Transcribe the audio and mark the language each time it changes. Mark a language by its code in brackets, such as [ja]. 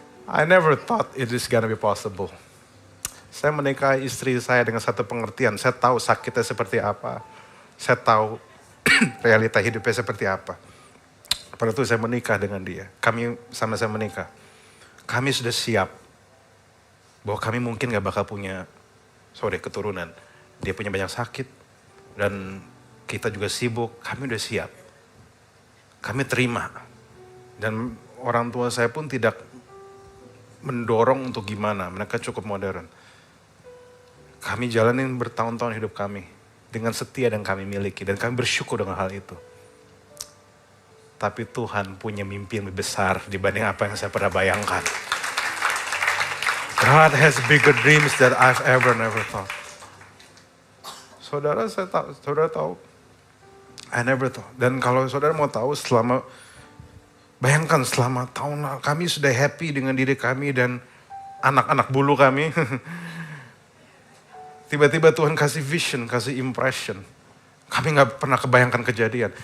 [en] I never thought it is gonna be possible. [id] Saya menikahi istri saya dengan satu pengertian. Saya tahu sakitnya seperti apa. Saya tahu realita hidupnya seperti apa. Pada itu saya menikah dengan dia. Kami sama-sama menikah. Kami sudah siap bahwa kami mungkin gak bakal punya keturunan. Dia punya banyak sakit. Dan kita juga sibuk. Kami udah siap. Kami terima. Dan orang tua saya pun tidak mendorong untuk gimana. Mereka cukup modern. Kami jalanin bertahun-tahun hidup kami dengan setia yang kami miliki. Dan kami bersyukur dengan hal itu. Tapi Tuhan punya mimpi yang lebih besar dibanding apa yang saya pernah bayangkan. [en] God has bigger dreams that I've never thought. [id] Saudara tahu. [en] I never thought. [id] Dan kalau saudara mau tahu bayangkan selama tahun lalu kami sudah happy dengan diri kami dan anak-anak bulu kami. Tiba-tiba Tuhan kasih vision, kasih impression. Kami gak pernah kebayangkan kejadian.